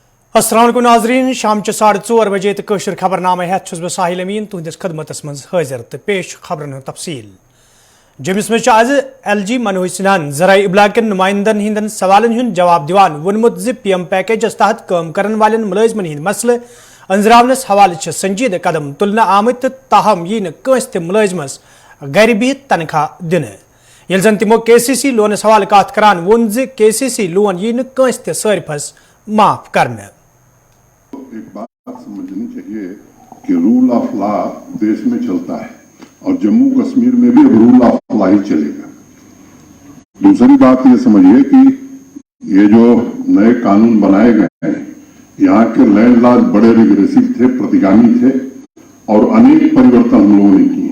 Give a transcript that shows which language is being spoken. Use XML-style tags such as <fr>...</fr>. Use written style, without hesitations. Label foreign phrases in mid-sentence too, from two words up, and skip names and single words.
<ks>अस्सलाम वालेकुम नाज़रीन शाम 4:30 बजे तो कशर खबरनामा हेत छुस बह साहिल अमीन तुहदिस खदमतस मज हाजिर तो पेश खबरन तफसील जमिस मज आज LG मनोज सिन्हान ज़राए इब्लाग के नुमाइंदन हिंदन सवालन हुंद जवाब दिवान वोनमुत ज़ PM पैकेजस तहत काम करन वालेन मुलाजिमन हिंद मसले अंजरावनस हवाले संजीद कदम तुलना आमत ताहम यी न कंस ते मुलाजिमस गर बिहित तनख्वाह दिन यिल जन तिमो KCC लोनस हवाले कत करान वोन ज़ KCC लोन यी न कंस ते सारिफस माफ करने।</ks> <hi>एक बात समझनी चाहिए कि</hi> <en>rule of law</en> <hi>देश में चलता है और जम्मू कश्मीर में भी अब</hi> <en>rule of law</en> <hi>ही चलेगा। दूसरी बात ये समझिए कि ये जो नए कानून बनाए गए हैं, यहाँ के</hi> <en>land laws</en> <hi>बड़े रिग्रेसिव थे, प्रतिगामी थे और अनेक परिवर्तन हम लोगों ने किए।</hi>